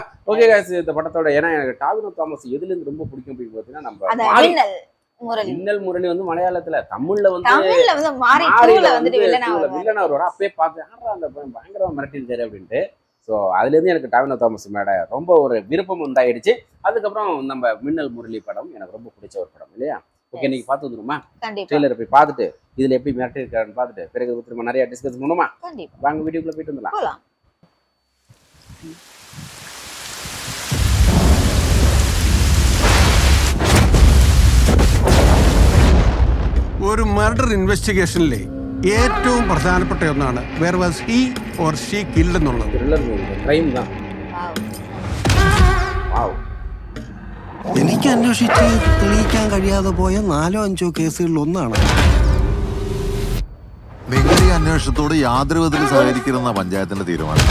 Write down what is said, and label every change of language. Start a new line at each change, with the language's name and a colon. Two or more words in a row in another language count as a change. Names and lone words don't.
Tamil: ஓகே गाइस, இந்த படத்தோட ஏன்னா எனக்கு டாவினோ தாமஸ் எதுல இருந்து ரொம்ப பிடிக்கும் அப்படின்னு பார்த்தீங்கன்னா நம்ம மின்னல் முரளி வந்து மலையாளத்துல தமிழ்ல வந்து வில்லனா ஒரு அப்பயே பார்த்தேன் அந்த பயங்கரமா மிரட்டிருக்காரு அப்படின்ட்டு. ஸோ அதுலேருந்து எனக்கு டாவினோ தாமஸ் மேட ரொம்ப ஒரு விருப்பம் உண்டாயிடுச்சு. அதுக்கப்புறம் நம்ம மின்னல் முரளி படம் எனக்கு ரொம்ப பிடிச்ச ஒரு படம் இல்லையா? ஓகே, இன்னைக்கு பார்த்து வந்துருமா? ட்ரெய்லரை போய் பார்த்துட்டு இதுல எப்படி மிரட்டி இருக்காருன்னு பார்த்துட்டு பிறகு திரும்ப நிறைய டிஸ்கஸ் பண்ணுமா? வாங்க வீடியோக்குள்ள போயிட்டு வந்துடலாம்.
Malayalam: ഒരു മർഡർ ഇൻവെസ്റ്റിഗേഷനിലെ ഏറ്റവും പ്രധാനപ്പെട്ട ഒന്നാണ്
English: where was he or she killed
Malayalam: എന്നുള്ളത്. എനിക്ക് അന്വേഷിച്ച് തെളിയിക്കാൻ കഴിയാതെ പോയ 4-5 കേസുകളിൽ ഒന്നാണ്. നിങ്ങൾ ഈ അന്വേഷണത്തോട് യാതൊരു വിധത്തിലും സഹകരിക്കുന്ന പഞ്ചായത്തിന്റെ തീരുമാനം.